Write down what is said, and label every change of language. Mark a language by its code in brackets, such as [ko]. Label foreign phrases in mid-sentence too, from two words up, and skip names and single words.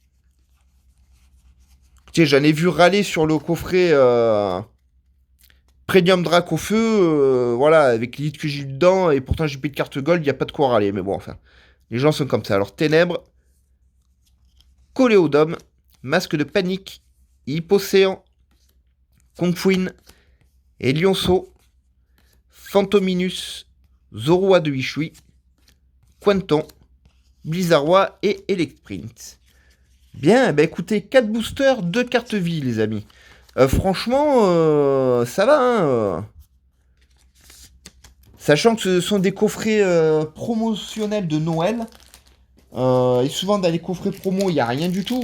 [fr] Écoutez, j'en ai vu râler sur le coffret Premium Drac au feu, voilà, avec l'élite que j'ai eu dedans, et pourtant j'ai pris de carte gold, il n'y a pas de quoi râler, mais bon, enfin, les gens sont comme ça. Alors, Ténèbres, Coléodome, Masque de Panique, Hypocéan, Kongfuin, et Lionceau, Phantominus, Zorua de Wishui, Quanton, Blizzardroid et Electrint. Bien, bah écoutez, 4 boosters, 2 cartes vie, les amis. Franchement, ça va, hein. Sachant que ce sont des coffrets promotionnels de Noël. Et souvent, dans les coffrets promo, il n'y a rien du tout.